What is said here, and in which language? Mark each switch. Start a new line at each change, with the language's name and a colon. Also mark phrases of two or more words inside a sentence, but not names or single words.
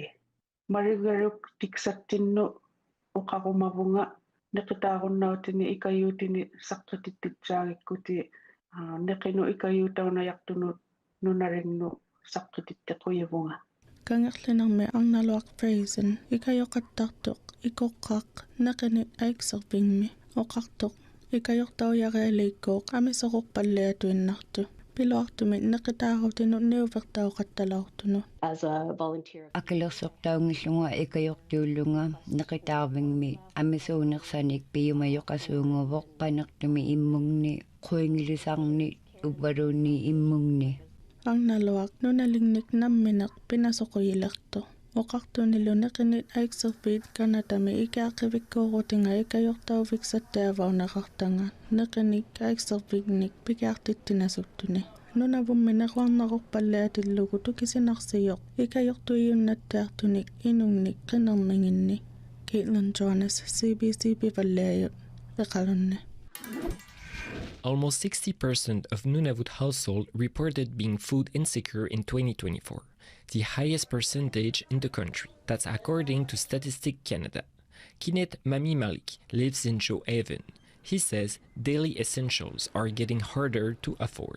Inuktitut: Marigaruk tiksattinnu oqarumavunga neqitaarunnauttini ikayuutini saqqitittitsaagikkuti neqinu ikayuutaunajaqtunut nunarinnu saqqitittequyuvunga. Kangerlinermi arnaluaq Frasen ikayoqattartoq ikoqqaq neqinit aikserpingmi oqartoq ikajortaujarialiikkoq amisoqorpalliatuinnartu. Piluartumit neqitaarutinut niuvertauqattalaortunu.
English: As a volunteer.
Inuktitut: Akilersortaungillunga ikajortuullunga neqitaarvingmi amisuunersanik piyumajoqasuunguvoq qanertumi immungni quingilisarni uparuunni immungni. Arnaluaq nunalingnik nammineq pinasoquyilertu. Oqartunilu neqinit aikserpiit kanatami ikaaqivikkuurutinga ikajortaufiksattaavauneqartanga neqinik aikserpignik pikaartittinasuttuni. Nunavummi neqarnerorpalliatillugu tukisinarsiyoq ikajortuiunnattaartunik inungnik qinerninginni. Caitlin Jonas, CBC Pivalliajut, iqalunni.
English: Almost 60% of Nunavut households reported being food insecure in 2024, the highest percentage in the country. That's according to Statistics Canada. Kinet Mami Malik lives in Joe Haven. He says daily essentials are getting harder to afford.